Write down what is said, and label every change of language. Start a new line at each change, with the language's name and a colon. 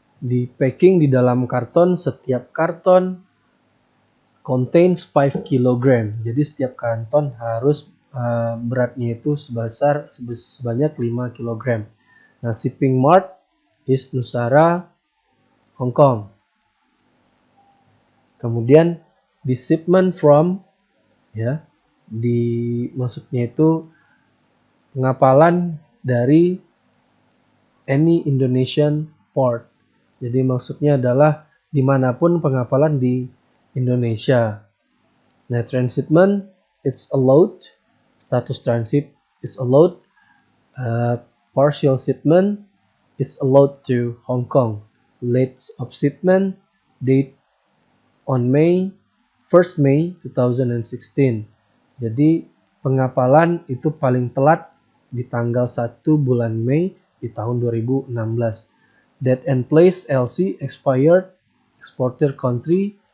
Indonesian: Di packing di dalam karton, setiap karton contains 5 kg. Jadi setiap karton harus beratnya itu sebanyak 5 kg.
English: Nah, shipping mart is Nusara, Hong Kong.
Indonesian: Kemudian di shipment from, ya, maksudnya itu pengapalan dari
English: any Indonesian port.
Indonesian: Jadi maksudnya adalah dimanapun pengapalan di Indonesia.
English: Nah, transshipment it's allowed, status transit is allowed, partial shipment is allowed to Hong Kong. Late of shipment date on 1 May 2016.
Indonesian: Jadi pengapalan itu paling telat di tanggal 1 bulan Mei di tahun 2016.
English: Date and place LC expired exporter country.